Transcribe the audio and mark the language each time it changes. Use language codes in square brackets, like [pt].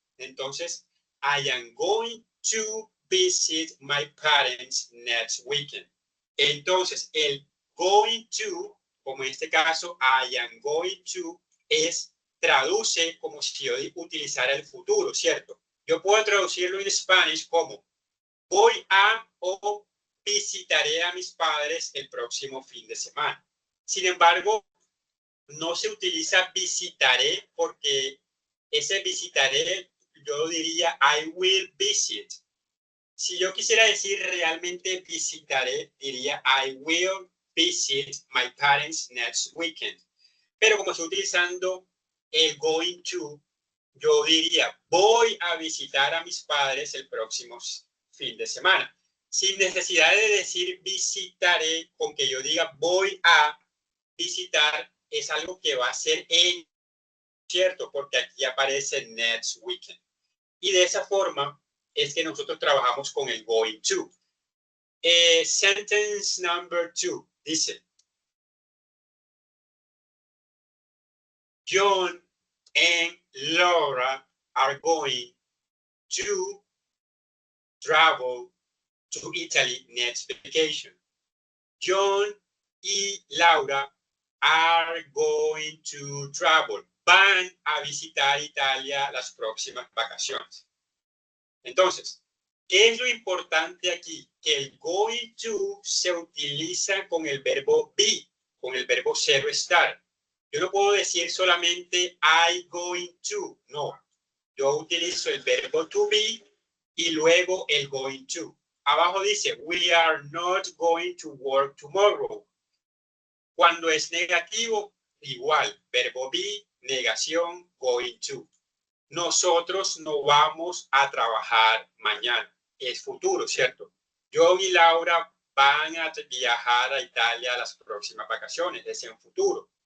[en] Entonces, I am going to visit my parents next weekend. [es] Entonces, el going to, como en este caso, [en] I am going to, [es] traduce como si yo utilizara el futuro, ¿cierto? Yo puedo traducirlo en Spanish como voy a o visitaré a mis padres el próximo fin de semana. Sin embargo, no se utiliza visitaré porque ese visitaré, yo diría [en] I will visit. [es] Si yo quisiera decir realmente visitaré, diría [en] I will visit my parents next weekend. [es] Pero como estoy utilizando el going to, yo diría voy a visitar a mis padres el próximo fin de semana. Sin necesidad de decir visitaré, con que yo diga voy a visitar, es algo que va a ser en, ¿cierto? Porque aquí aparece [en] next weekend. [es] Y de esa forma es que nosotros trabajamos con el going to. [en] Sentence number 2 dice, John and Laura are going to travel to Italy next vacation. John y Laura are going to travel. [es] Van a visitar Italia las próximas vacaciones. Entonces, ¿qué es lo importante aquí? Que el going to se utiliza con el verbo be, con el verbo ser o estar. Yo no puedo decir solamente [en] I going to, [es] no. Yo utilizo el verbo to be y luego el going to. Abajo dice, [en] we are not going to work tomorrow. [es] Cuando es negativo, igual, verbo be, negación, going to. Nosotros no vamos a trabajar mañana. Es futuro, ¿cierto? John y Laura van a viajar a Italia las próximas vacaciones. Es en futuro.